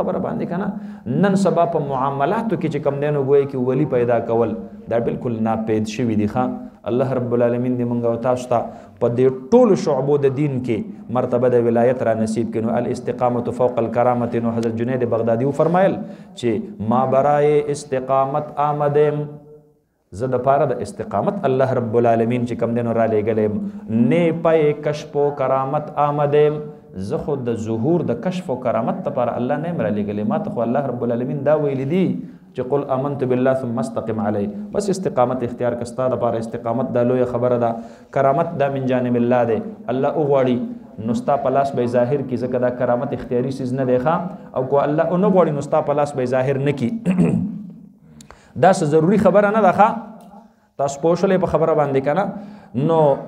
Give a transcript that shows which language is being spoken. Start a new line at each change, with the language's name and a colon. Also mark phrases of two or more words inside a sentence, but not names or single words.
Pashto: خبره باندې که نه نن سبا په معاملاتو کې چې کم دی نو ګویا کې ولی پیدا کول دا بالکل ناپید شوي دي ښه
Arabic: الله رب العالمین
Pashto: دې موږ او تاسو ته په دې ټولو شعبو د دین کې مرتبه د ولایت را نصیب کړي نو
Arabic: الاستقامت فوق الکرامت
Pashto: نو حضرت جنید بغدادي فرمایل چې
Persian: ما برای استقامت آمدم
Pashto: زه د پاره د استقامت
Arabic: الله رب العالمین
Pashto: چې کم دینو را لېږلی نه پای
Persian: کشف و کرامت آمدم
Pashto: زه خو د ظهور د کشف و کرامت لپاره الله نه یم را لېږلی ما ته خو
Arabic: الله رب العالمین
Pashto: دا ویلی دي چې
Arabic: قل آمنت بالله ثم استقم علی
Pashto: بس استقامت اختیار کستا د پاره استقامت دا لویه خبره ده کرامت دا
Arabic: من جانب الله
Pashto: دی الله وغواړي نو ستا په لاس به ظاهر کړي ځکه دا کرامت اختیاري څیز نه دی ښه او که الله ونه غواړي نو ستا په لاس به ظاهر نه کړي دا څه ضروري خبره نه ده ښه تاسو پوه شولئ په خبره باندې که نه نو